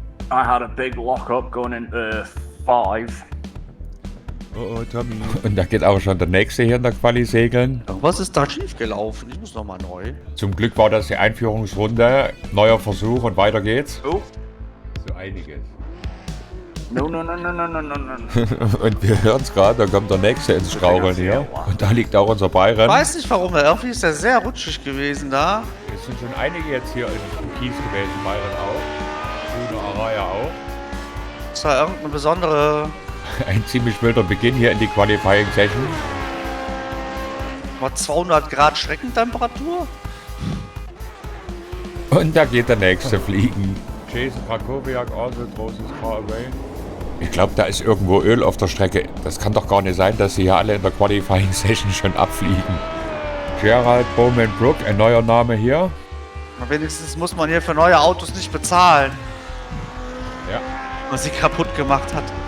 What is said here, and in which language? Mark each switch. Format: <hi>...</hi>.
<en>I had a big lock up going into 5. Oh, Tommy.</en> <de>Und da geht auch schon der nächste hier in der Quali segeln. Was ist da schiefgelaufen? Ich muss nochmal neu. Zum Glück war das die Einführungsrunde. Neuer Versuch und weiter geht's. Oh. So einiges.</de> <en>No.</en> <de>Und wir hören es gerade, da kommt der nächste ins Straucheln hier. Und da liegt auch unser Ich Bayern. weiß nicht warum, irgendwie ist der sehr rutschig gewesen da. Es sind schon einige jetzt hier in Kies gewesen, Bayern auch. Bruno Araya auch. Das war irgendeine besondere... Ein ziemlich wilder Beginn hier in die Qualifying Session. War 200 Grad Schreckentemperatur? Und da geht der nächste fliegen.</de> <en>Jason Krakowiak also throws his car away.</en> <de>Ich glaube, da ist irgendwo Öl auf der Strecke. Das kann doch gar nicht sein, dass sie hier alle in der Qualifying Session schon abfliegen. Gerald Bowman Brook, ein neuer Name hier. Na, wenigstens muss man hier für neue Autos nicht bezahlen. Ja. Was sie kaputt gemacht hat.</de>